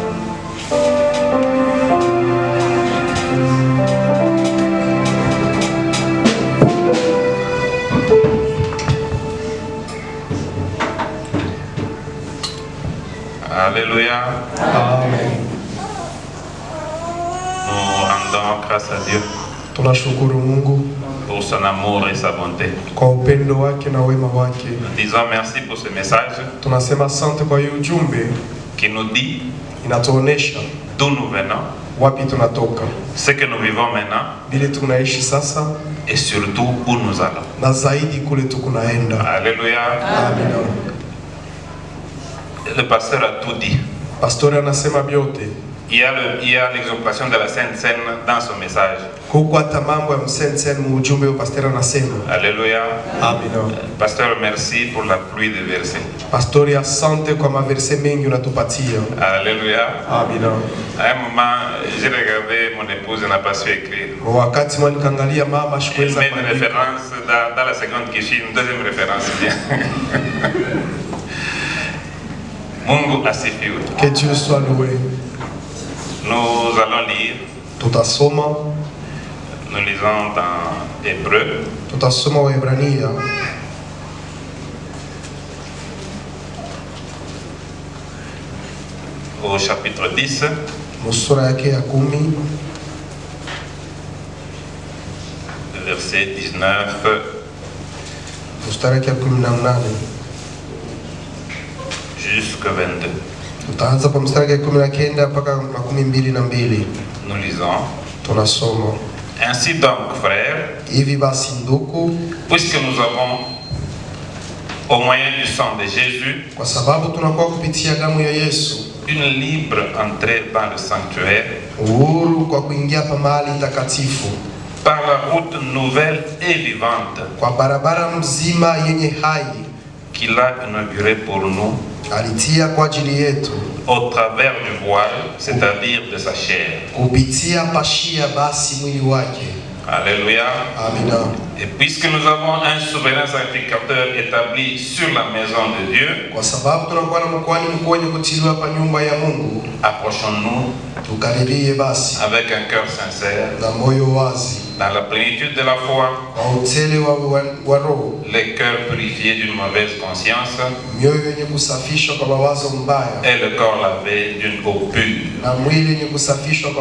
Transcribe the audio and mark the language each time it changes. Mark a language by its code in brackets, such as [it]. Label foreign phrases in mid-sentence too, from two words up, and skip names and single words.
[fr] Alléluia. Amen. Nous rendons grâce à Dieu [sw] Tunashukuru Mungu [fr] pour son amour et sa bonté. [sw] kwa upendo wake na wema wake. [fr] Nous disons merci pour ce message [sw] Tunasema asante kwa hiyo ujumbe [fr] qui nous dit [sw] inatuonesha [fr] d'où nous venons, [sw] wapi tunatoka, [fr] ce que nous vivons maintenant [sw] vile tunaishi sasa, [fr] et surtout où nous allons. [sw] na zaidi kule tukunaenda. [fr] Alléluia. [sw] Amina. [fr] Le pasteur a tout dit. [sw] Pastori anasema vyote. [fr] Il y a l'exaltation de la Sainte Seine dans son message. [sw] Huko hata mambo ya msensen mu ujumbe wa pastori anasema. [fr] Alléluia. [sw] Amina. [fr] Pasteur, merci pour la pluie de versets. [sw] Pastori, asante kwa maverse mengi unatupatia. [fr] Alléluia. [sw] Amina. [fr] À un moment, j'ai regardé mon épouse, elle n'a pas su écrire. [sw] Wakati mwanikaangalia mama [fr] Elle [sw] sikuweza [fr] met une [sw] kuandika. [fr] référence dans la seconde qui suit, une deuxième référence. Bien. [sw] Mungu asifiwe. [fr] Que Dieu soit loué. Nous allons lire. [sw] Tutasoma. [fr] Nous lisons dans Hébreu. [sw] Tutasoma Waebrania. [fr] Au chapitre 10. [sw] Sura yake ya 10. [fr] Verset 19. [sw] Mstari yake ya 18. [fr] Jusqu'au 22. [sw] Tutaanza kwa mstari yake 19 mpaka 22. [fr] Nous lisons. [sw] Tunasoma. [fr] Ainsi donc, frères, [sw] Hivi basi ndugu, [fr] puisque nous avons au moyen du sang de Jésus, [sw] kwa sababu tunakuwa kupitia damu ya Yesu, [fr] une libre entrée dans le sanctuaire, [sw] uhuru kwa kuingia pa mahali takatifu, [fr] par la route nouvelle et vivante [sw] kwa barabara mzima yenye hai [fr] qu'il a inaugurée pour nous, [sw] alitia kwa ajili yetu, [fr] au travers du voile, c'est-à-dire de sa chair. [sw] kupitia pashia basi mwili wake. [fr] Alléluia. [sw] Amina. [fr] Et puisque nous avons un souverain sacrificateur établi sur la maison de Dieu, [sw] Kwa sababu tunakuwa na mkoani mkuu wenye kutiliwa pa nyumba ya Mungu, [fr] approchons-nous [sw] tukaribie basi [fr] avec un cœur sincère, [sw] na moyo wazi, [fr] dans la plénitude de la foi, [sw] kwa utele wa roho, [fr] les cœurs purifiés d'une mauvaise conscience [sw] mioyo yenye kusafishwa kwa mawazo mbaya [fr] et le corps lavé d'une eau pure. [sw] na mwili yenye kusafishwa kwa